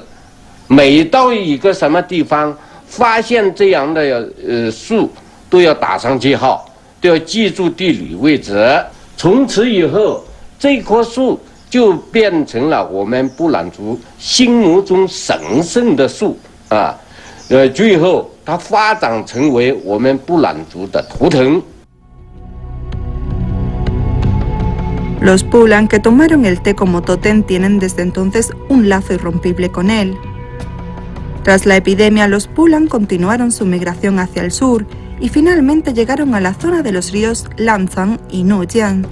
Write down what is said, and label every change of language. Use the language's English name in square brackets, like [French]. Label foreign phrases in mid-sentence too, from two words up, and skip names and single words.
[Chinese] 每到一个什么地方发现这样的树，都要打上记号，都要记住地理位置。从此以后，这棵树就变成了我们布朗族心目中神圣的树啊。最后它发展成为我们布朗族的图腾。 [Spanish] Los Pulang que tomaron el té como tótem tienen desde entonces un lazo irrompible con él. Tras la epidemia, los Pulang continuaron su migración hacia el sur y finalmente llegaron a la zona de los ríos Lancang y Nujian.